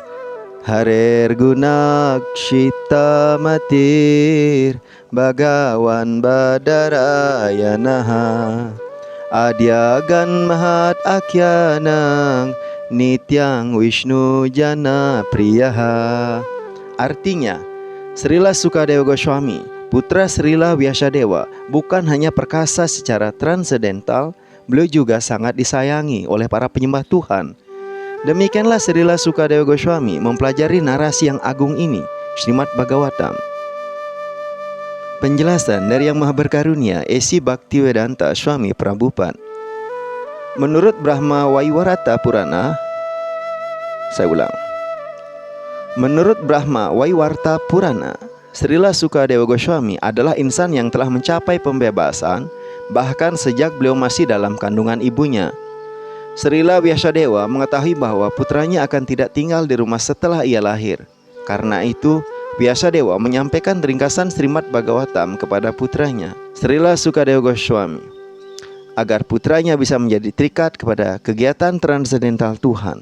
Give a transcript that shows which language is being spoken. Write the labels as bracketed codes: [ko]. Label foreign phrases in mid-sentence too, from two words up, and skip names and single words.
[sa] हरेः गुणाक्षिप्त मतिः भगवान् बादरायणिः अध्यगान् महत् आख्यानं नित्यं विष्णु जन प्रियः. [id] Artinya, Srila Sukadeva Goswami, putra Srila Vyasadeva, bukan hanya perkasa secara transendental, beliau juga sangat disayangi oleh para penyembah Tuhan. Demikianlah Srila Sukadeva Goswami mempelajari narasi yang agung ini, Srimad Bhagavatam. Penjelasan dari Yang Maha Berkarunia Esi Bhaktivedanta Swami Prabhupada. Menurut Brahma Vaivarta Purana, Menurut Brahma Vaivarta Purana, Srila Sukadeva Goswami adalah insan yang telah mencapai pembebasan bahkan sejak beliau masih dalam kandungan ibunya. Srila Vyasadeva mengetahui bahwa putranya akan tidak tinggal di rumah setelah ia lahir. Karena itu, Vyasadeva menyampaikan ringkasan Srimad Bhagavatam kepada putranya, Srila Sukadeva Goswami, agar putranya bisa menjadi terikat kepada kegiatan transendental Tuhan.